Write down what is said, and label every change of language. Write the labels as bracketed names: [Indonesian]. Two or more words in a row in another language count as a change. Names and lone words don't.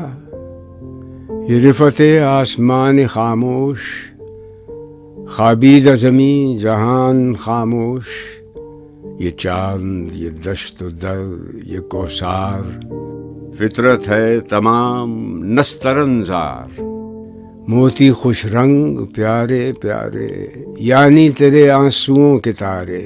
[Urdu] یہ رفت آسمان خاموش، خوابیدہ زمین جہان خاموش، یہ چاند یہ دشت و در یہ کوثار، فطرت ہے تمام نسترنزار۔ موتی خوش رنگ پیارے پیارے، یعنی تیرے آنسوؤں کے تارے۔